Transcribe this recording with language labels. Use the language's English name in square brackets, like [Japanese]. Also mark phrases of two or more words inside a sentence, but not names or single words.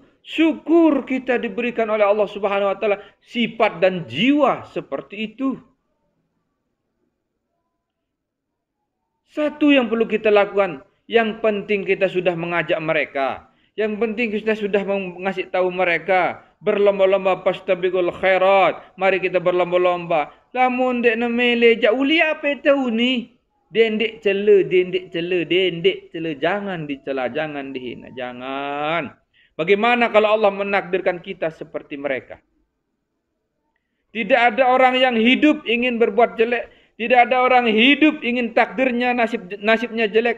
[Indonesian] Syukur kita diberikan oleh [Arabic] Allah subhanahu wa ta'ala [Indonesian] sifat dan jiwa seperti itu. Satu yang perlu kita lakukan. Yang penting kita sudah mengajak mereka. Yang penting kita sudah mengasih tahu mereka. Berlomba-lomba [Arabic] pastabiqul khairat. [Indonesian] Mari kita berlomba-lomba. [Sasak] Lamun dek namele jak uli apa tahu ni? Dendek cela. [Indonesian] Jangan dicela, jangan dihina, jangan. Bagaimana kalau Allah menakdirkan kita seperti mereka? Tidak ada orang yang hidup ingin berbuat jelek. Tidak ada orang hidup ingin takdirnya nasibnya jelek.